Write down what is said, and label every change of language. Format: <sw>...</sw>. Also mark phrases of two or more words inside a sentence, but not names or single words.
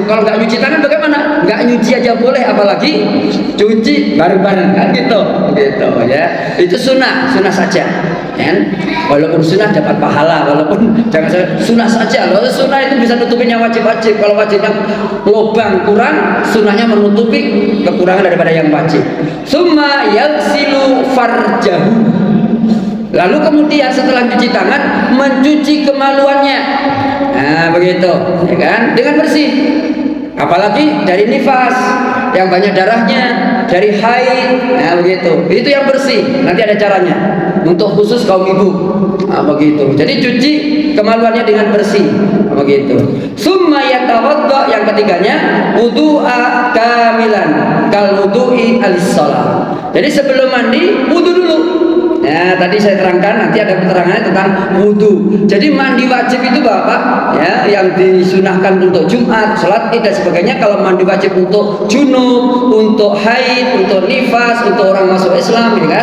<id>Kalau nggak nyuci tangan bagaimana? Nggak nyuci aja boleh, apalagi cuci bareng-bareng, kan gitu. Begitu ya. Itu sunnah saja. Ya. Walaupun sunnah dapat pahala, walaupun jangan sunnah saja. Kalau sunnah itu bisa nutupin yang wajib-wajib. Kalau wajibnya lubang kurang, sunnahnya menutupi kekurangan daripada yang wajib.</id> <ar>ثم يغسل فرجه.</ar> <id>Lalu kemudian setelah cuci tangan, mencuci kemaluannya. Nah, begitu, ya kan? Dengan bersih. Apalagi dari nifas yang banyak darahnya, dari haid, nah begitu. Itu yang bersih. Nanti ada caranya untuk khusus kaum ibu. Nah, begitu. Jadi cuci kemaluannya dengan bersih. Nah, begitu.</id> <ar>ثم يتوضأ,</ar> <id>yang ketiganya</id> <ar>وضوءا كاملا كالوضوء للصلاة.</ar> <id>Jadi sebelum mandi wudu dulu. Ya, tadi saya terangkan, nanti ada keterangannya tentang wudhu. Jadi mandi wajib itu Bapak, ya, yang disunahkan untuk Jumat, sholat Id dan sebagainya. Kalau mandi wajib untuk junub, untuk haid, untuk nifas, untuk orang masuk Islam, gitu kan?</id>